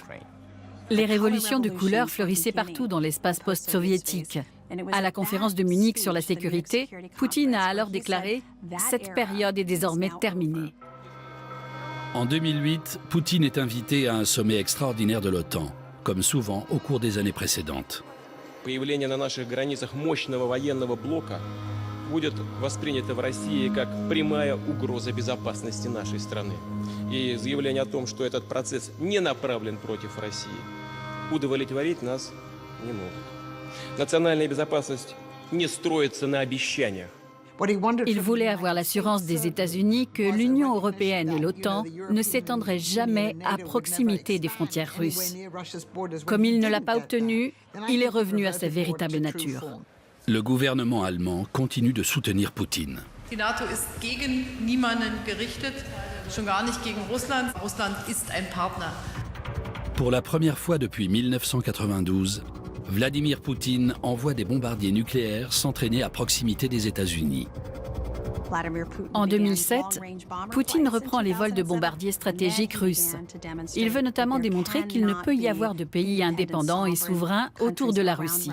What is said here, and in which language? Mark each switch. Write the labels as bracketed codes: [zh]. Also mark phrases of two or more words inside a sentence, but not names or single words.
[fr] Les révolutions de couleur fleurissaient partout dans l'espace post-soviétique. À la conférence de Munich sur la sécurité, Poutine a alors déclaré « Cette période est désormais terminée ». En 2008, Poutine est invité à un sommet extraordinaire de l'OTAN, comme souvent au cours des années précédentes. [ru] Появление на наших границах мощного военного блока будет воспринято в России как прямая угроза безопасности нашей страны. И заявление о том, что этот процесс не направлен против России, удовлетворить нас не могут. Национальная безопасность не строится на обещаниях. [fr] Il voulait avoir l'assurance des États-Unis que l'Union européenne et l'OTAN ne s'étendraient jamais à proximité des frontières russes. Comme il ne l'a pas obtenu, il est revenu à sa véritable nature. Le gouvernement allemand continue de soutenir Poutine. [de] Die NATO ist gegen niemanden gerichtet, schon gar nicht gegen Russland. Russland ist ein Partner. [fr] Pour la première fois depuis 1992, Vladimir Poutine envoie des bombardiers nucléaires s'entraîner à proximité des États-Unis. En 2007, Poutine reprend les vols de bombardiers stratégiques russes. Il veut notamment démontrer qu'il ne peut y avoir de pays indépendants et souverains autour de la Russie.